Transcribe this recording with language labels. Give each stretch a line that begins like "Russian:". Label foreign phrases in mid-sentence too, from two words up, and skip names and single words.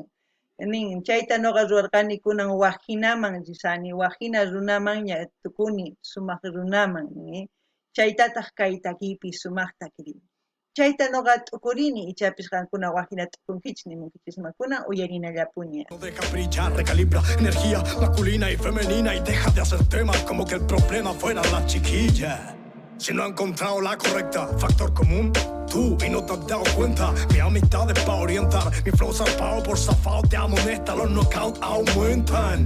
Quechua: Nin chayta noqa ruwarqani kunan waqhinaman risani, waqhina runamanña tukuni sumaq runaman, chaytataq kay takiypi sumaqta kirini. Chayta noqa t'ukurini ichapis qankuna waqhina t'ukunkichis nimunkichisman kunan uyarinallapuña.
Spanish: No deja brillar, recalibra energía masculina y femenina y deja de hacer temas como que el problema fuera la chiquilla. Si no ha encontrado la correcta, factor común, tú y no te has dado cuenta. Mi amistad es pa' orientar, mi flow zarpado por zafado te amonesta, los knockouts aumentan.